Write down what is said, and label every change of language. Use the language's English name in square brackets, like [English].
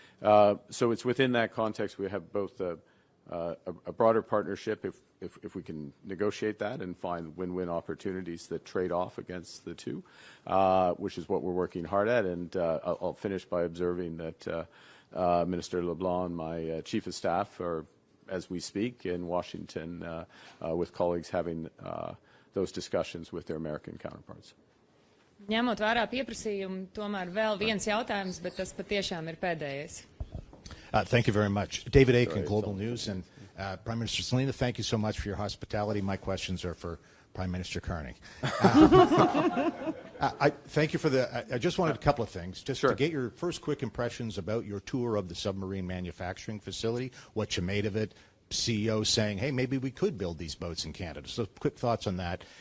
[English] So it's within that context we have both a broader partnership if we can negotiate that and find win-win opportunities that trade off against the two, which is what we're working hard at. And I'll finish by observing that Minister LeBlanc and my chief of staff are, as we speak, in Washington with colleagues having those discussions with their American counterparts. [Latvian] Ņemot vērā pieprasījumu, tomēr vēl viens jautājums, bet tas patiešām ir pēdējais. [English] Thank you very much. David Aiken, Global News. And Prime Minister Selina, thank you so much for your hospitality. My questions are for Prime Minister Carney. I thank you for I just wanted a couple of things, just Sure. to get your first quick impressions about your tour of the submarine manufacturing facility, what you made of it, CEO saying, hey, maybe we could build these boats in Canada. So quick thoughts on that.